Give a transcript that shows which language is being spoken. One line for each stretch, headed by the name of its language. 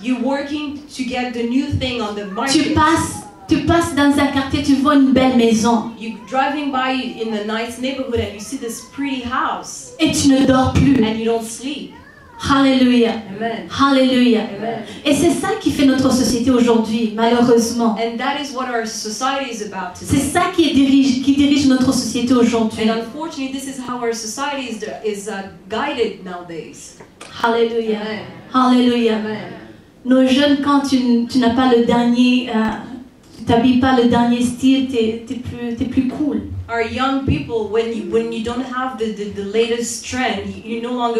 English: You're working to get the new thing on the market.
French: Tu passes dans un quartier, tu vois une belle maison
English: You're driving by in a nice neighborhood and you see this pretty house
French: et tu ne dors plus.
English: and you don't sleep. Hallelujah. Amen. Hallelujah. Amen.
French: Et c'est ça qui fait notre société aujourd'hui, malheureusement.
English: And that is what our society is about
French: C'est
English: today.
French: ça qui dirige notre société aujourd'hui.
English: And unfortunately, this is how our society is guided nowadays. Hallelujah. Amen. Hallelujah. Amen.
French: Nos jeunes, quand tu n'as pas le dernier, tu t'habilles pas le dernier style, t'es plus cool.
English: Our young people, when you don't have the latest trend, you're no longer